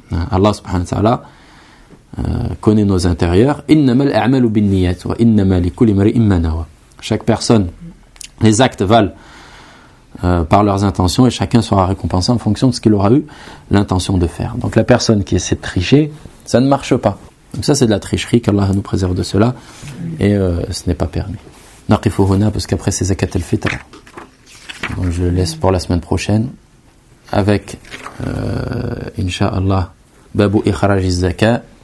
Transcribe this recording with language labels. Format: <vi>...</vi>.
<fr>Allah subhanahu wa ta'ala connaît nos intérieurs.</fr> <ar>إنما الأعمال بالنيات وإنما لكل امرئ ما نوى.</ar> <fr>Chaque personne, les actes valent par leurs intentions, et chacun sera récompensé en fonction de ce qu'il aura eu l'intention de faire. Donc la personne qui essaie de tricher, ça ne marche pas. Donc ça, c'est de la tricherie, qu'Allah nous préserve de cela, et ce n'est pas permis.</fr> <ar>Naqifu huna,</ar> <fr>parce qu'après c'est zakat al-fitr. Donc je laisse pour la semaine prochaine, avec Inch'Allah,</fr> <ar>babu ikharaj al-zaka.</ar>